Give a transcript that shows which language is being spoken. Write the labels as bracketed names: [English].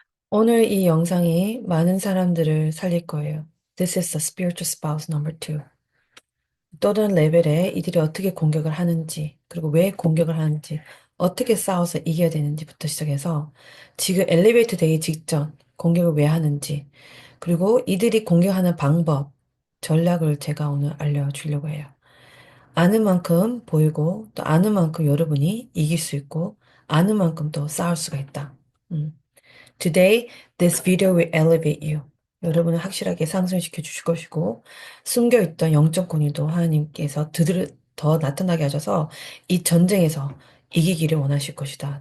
[Korean] 오늘 이 영상이 많은 사람들을 살릴 거예요. [English] This is the spiritual spouse number two. [Korean] 또 다른 레벨에 이들이 어떻게 공격을 하는지, 그리고 왜 공격을 하는지, 어떻게 싸워서 이겨야 되는지부터 시작해서 지금 엘리베이터 되기 직전 공격을 왜 하는지, 그리고 이들이 공격하는 방법, 전략을 제가 오늘 알려주려고 해요. 아는 만큼 보이고, 또 아는 만큼 여러분이 이길 수 있고, 아는 만큼 또 싸울 수가 있다. 음. [English] Today, this video will elevate you. [Korean] 여러분을 확실하게 상승시켜 주실 것이고, 숨겨있던 영적 권위도 하나님께서 더 나타나게 하셔서 이 전쟁에서 이기기를 원하실 것이다.